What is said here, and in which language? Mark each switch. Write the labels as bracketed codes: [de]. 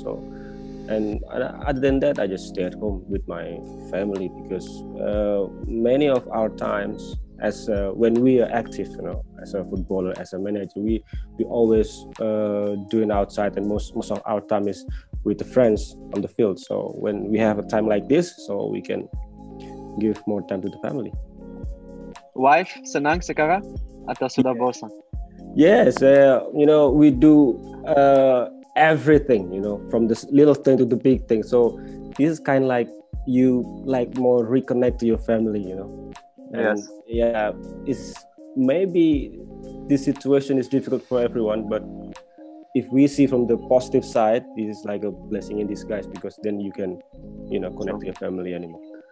[en] So, and other than that, I just stay at home with my family because many of our times, as when we are active, as a footballer, as a manager, we always doing outside, and most of our time is with the friends on the field. So when we have a time like this, so we can give more time to the family. [id] Wife senang sekarang atau sudah bosan? [en] Yes, we do everything, from the little thing to the big thing. So this is kind of like you more reconnect to your family, And yes. Yeah, it's maybe this situation is difficult for everyone, but if we see from the positive side, this is like a blessing in disguise because then you can, connect to your family anymore.